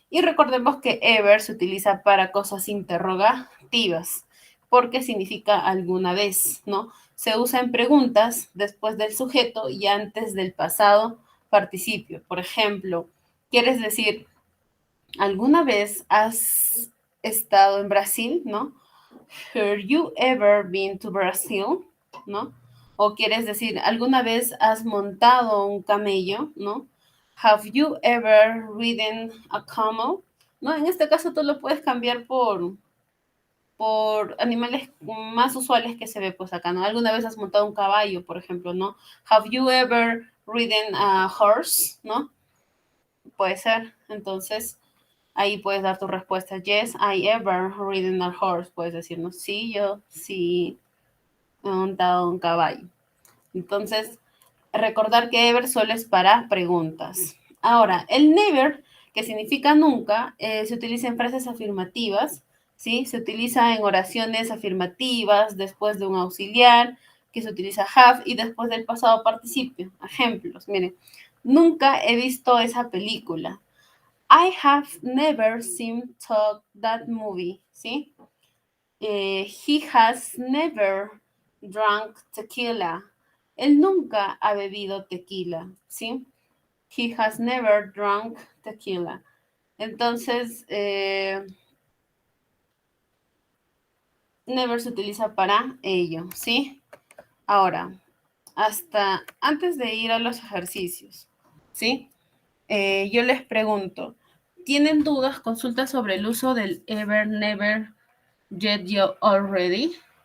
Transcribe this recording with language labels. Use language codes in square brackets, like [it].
[es] Y recordemos que ever se utiliza para cosas interrogativas porque significa alguna vez, ¿no? Se usa en preguntas después del sujeto y antes del pasado participio. Por ejemplo, quieres decir, ¿alguna vez has estado en Brasil? ¿No? [en] Have you ever been to Brazil? [es] ¿No? O quieres decir, ¿alguna vez has montado un camello? ¿No? [en] Have you ever ridden a camel? [es] ¿No? En este caso tú lo puedes cambiar por animales más usuales que se ve pues acá, ¿no? ¿Alguna vez has montado un caballo, por ejemplo, ¿no? [en] Have you ever ridden a horse, [es] ¿no? Puede ser. Entonces, ahí puedes dar tu respuesta. [en] Yes, I ever ridden a horse. [es] Puedes decir, no, sí, yo sí he montado un caballo. Entonces, recordar que ever solo es para preguntas. Ahora, el never, que significa nunca, se utiliza en frases afirmativas, ¿sí? Se utiliza en oraciones afirmativas después de un auxiliar, que se utiliza have y después del pasado participio. Ejemplos, miren, nunca he visto esa película. [en] I have never seen that movie, ¿sí? He has never drunk tequila. [es] Él nunca ha bebido tequila, ¿sí? [en] He has never drunk tequila. [es] Entonces, never se utiliza para ello, ¿sí? Ahora, hasta antes de ir a los ejercicios, ¿sí? Yo les pregunto, ¿tienen dudas, consultas sobre el uso del ever, never, yet, you, already?